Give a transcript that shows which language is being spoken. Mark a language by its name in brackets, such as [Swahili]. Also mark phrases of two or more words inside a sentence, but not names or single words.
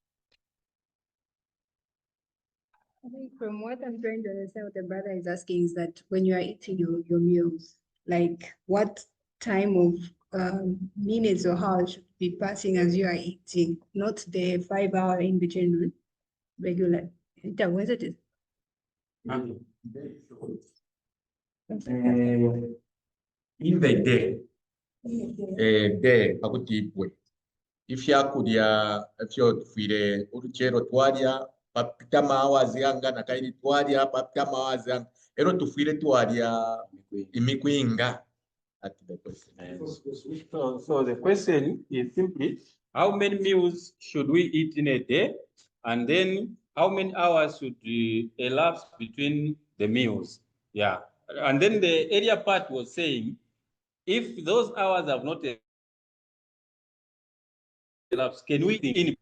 [English] I think from what I'm trying to understand, what the brother is asking is that when you are eating your meals, like what time of minutes or hours should be passing as you are eating, not the 5 hour in between regular. What it is? In the day [Bemba] pakutipwe ifyakulya efyo tufire uruchero twalya papita mawazi yanga nakaili twalya papita mawazi yanga ero tufire twalya imikwinga [English] at the question. So the question is simply, how many meals should we eat in a day? And then how many hours should elapse between the meals? Yeah. And then the earlier part was saying, if those hours have not elapsed, can we eat in?